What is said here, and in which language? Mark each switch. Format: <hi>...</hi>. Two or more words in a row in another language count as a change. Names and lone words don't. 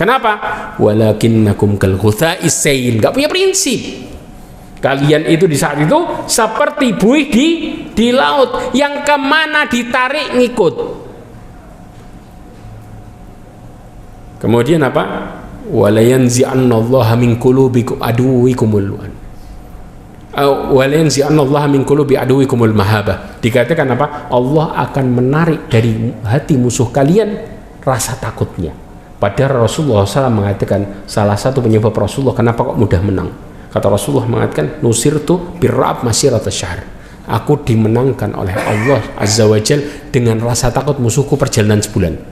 <id>Kenapa?</id> <ar>ولكنكم كغثاء السيل.</ar> <id>Enggak punya prinsip. Kalian itu di saat itu seperti buih di laut yang kemana ditarik ngikut. Kemudian apa?</id> <ar>ولينزعن الله من قلوبكم عدوكم ولينزعن الله من قلوب عدوكم المهابة.</ar> <id>Dikatakan apa? Allah akan menarik dari hati musuh kalian rasa takutnya. Padahal Rasulullah SAW mengatakan salah satu penyebab Rasulullah kenapa kok mudah menang. Kata Rasulullah mengatakan</id> <ar>نصرت بالرعب مسيرة شهر.</ar> <id>Aku dimenangkan oleh Allah</id> <ar>عز وجل</ar> <id>dengan rasa takut musuhku perjalanan sebulan.</id>